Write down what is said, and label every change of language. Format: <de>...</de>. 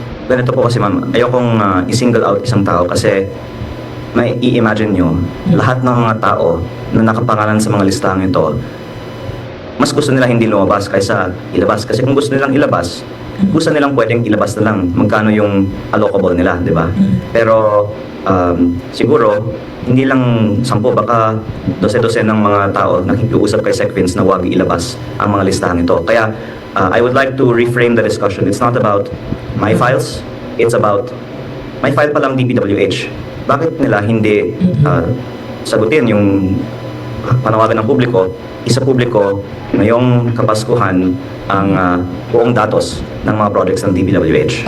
<tl>Ganito po kasi ma'am, ayokong i-single out isang tao kasi may i-imagine nyo, lahat ng mga tao na nakapangalan sa mga listahan ito, mas gusto nila hindi lumabas kaysa ilabas. Kasi kung gusto nilang ilabas, gusto nilang pwedeng ilabas na lang magkano yung allocable nila, di ba? Pero siguro, hindi lang 10, baka 12 ng mga tao nakikiusap kay Sec Vince na huwag ilabas ang mga listahan ito.</tl> <en>Kaya I would like to reframe the discussion. It's not about my files, it's about</en> <tl>may file pa lang</tl> <en>DPWH.</en> <tl>Bakit nila hindi sagutin yung panawagan ng publiko, isa publiko ngayong Kapaskuhan ang buong datos ng mga projects ng DPWH.</tl>